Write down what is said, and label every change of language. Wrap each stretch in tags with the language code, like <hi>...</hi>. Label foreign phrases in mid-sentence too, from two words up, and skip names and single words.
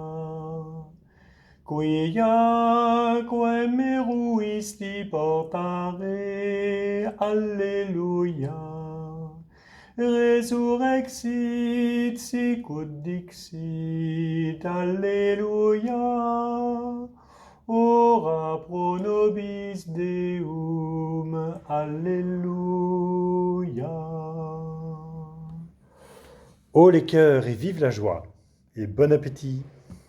<la>Quiaque meruisti portare, alleluia. Resurrexit sicut dixit, alleluia. Ora pro nobis Deum, alléluia.</la> <fr>Ô les cœurs et vive la joie, et bon appétit.</fr>